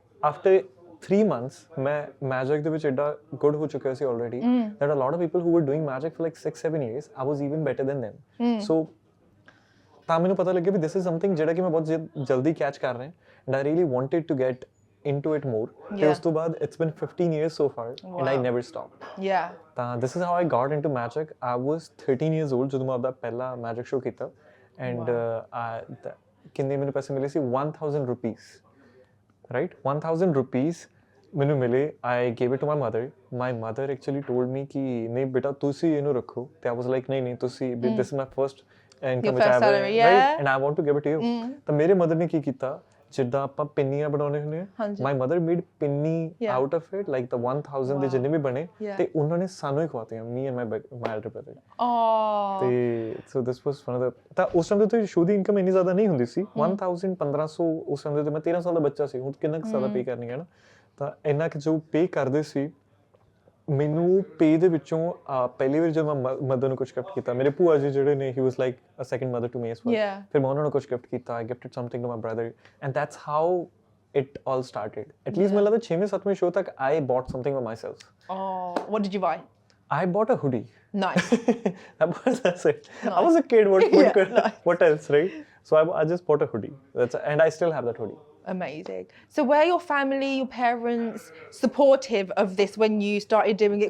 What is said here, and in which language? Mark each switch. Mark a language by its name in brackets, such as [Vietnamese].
[English] After 3 months, मैं magic [Punjabi] ਦੇ ਵਿੱਚ ਏਡਾ [English] good [Punjabi] ਹੋ ਚੁੱਕਿਆ ਸੀ [English] already that a lot of people who were doing magic for like 6-7 years, I was even better than them. So [Punjabi] ਤਾਂ ਮੈਨੂੰ ਪਤਾ ਲੱਗਿਆ ਵੀ [English] this is something [Punjabi] ਜਿਹੜਾ ਕਿ ਮੈਂ ਬਹੁਤ ਜਲਦੀ [English] catch [Punjabi] ਕਰ ਰਿਹਾ [English] and I really wanted to get into it more. [Punjabi] ਤੇ ਉਸ ਤੋਂ ਬਾਅਦ [English] it's been 15 years so far and I never stopped. Yeah. ਤਾਂ this is how I got into magic. I was 13 years old [Punjabi] ਜਦੋਂ ਮੈਂ ਆਪਦਾ ਪਹਿਲਾ [English] magic show ਕੀਤਾ and [Punjabi] ਕਿੰਨੇ ਮੈਨੂੰ ਪੈਸੇ ਮਿਲੇ ਸੀ [English] 1000 rupees. Right? [Punjabi] 1000 rupees ਮੈਨੂੰ ਮਿਲੇ. [English] I gave it to my mother. My mother actually told me [Punjabi] ਕਿ ਨਹੀਂ ਬੇਟਾ ਤੁਸੀਂ ਇਹਨੂੰ ਰੱਖੋ ਤੇ [English] I was like [Punjabi] ਨਹੀਂ ਤੁਸੀਂ [English] this is my first income which I have, salary, right? And I want to give it to you. [Punjabi] ਤਾਂ ਮੇਰੇ mother ਨੇ ਕੀ ਕੀਤਾ ਜਿੱਦਾਂ ਆਪਾਂ ਪਿੰਨੀਆਂ ਬਣਾਉਣੇ ਹੁੰਦੇ ਆ [English] my mother made [Punjabi] pinni [English] out of it like the [Punjabi] 1000 ਦੇ ਜਿੰਨੇ ਵੀ ਬਣੇ ਤੇ ਉਹਨਾਂ ਨੇ ਸਾਨੂੰ ਹੀ ਖਵਾਤੀਆਂ [English] me and my elder brother. [Punjabi] ਤੇ [English] so this was one of the [Punjabi] ਤਾਂ ਉਸ ਟਾਈਮ ਤੇ ਸ਼ੋ ਦੀ ਇਨਕਮ ਇੰਨੀ ਜ਼ਿਆਦਾ ਨਹੀਂ ਹੁੰਦੀ ਸੀ 1000 1500 ਉਸ ਟਾਈਮ ਤੇ ਮੈਂ 13 ਸਾਲ ਦਾ ਬੱਚਾ ਸੀ ਹੁਣ ਕਿੰਨਾ ਕੁ ਜ਼ਿਆਦਾ ਪੇ ਕਰਨੀ ਹੈ ਨਾ ਤਾਂ ਇੰਨਾ ਕਿ ਜੋ ਪੇ ਕਰਦੇ ਸੀ ਮੈਨੂੰ ਪੇ ਦੇ ਵਿੱਚੋਂ ਪਹਿਲੀ ਵਾਰ ਜਦੋਂ ਮੈਂ ਮਦਰ ਨੂੰ ਕੁਝ ਗਿਫਟ ਕੀਤਾ ਮੇਰੇ ਭੂਆ ਜੀ ਜਿਹੜੇ ਨੇ [English] he was like a second mother to me as well [Punjabi] ਫਿਰ ਮੈਂ ਉਹਨਾਂ ਨੂੰ ਕੁਝ ਗਿਫਟ ਕੀਤਾ [English] I gifted something to my brother and that's how it all started. At least [Hindi] मुझे लगता है 6वें 7वें show तक [English] I bought something for myself. Oh, what did you buy? I bought a hoodie. Nice. That's it. I was a kid. Nice. What else, right? So I just bought a hoodie. And I still have that hoodie. Amazing. So were your family, your parents supportive of this when you started doing it?